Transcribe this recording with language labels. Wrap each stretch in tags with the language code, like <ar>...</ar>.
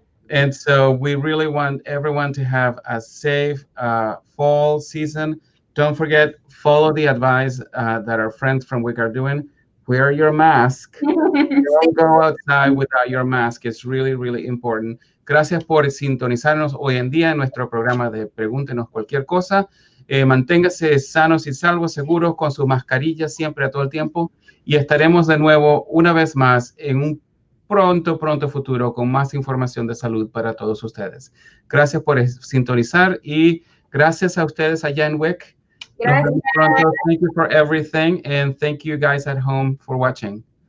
<en>And so we really want everyone to have a safe fall season. Don't forget, follow the advice that our friends from WIC are doing. Wear your mask. Don't go outside without your mask. It's really, really important.</en> <es>Gracias por sintonizarnos hoy en día en nuestro programa de Pregúntenos Cualquier Cosa. Manténgase sanos y salvos, seguros, con su mascarilla siempre a todo el tiempo. Y estaremos de nuevo una vez más en un pronto futuro con más información de salud para todos ustedes. Gracias por sintonizar y gracias a ustedes allá en WIC. Nos vemos pronto.</es> <en>Thank you for everything, and thank you guys at home for watching.</en>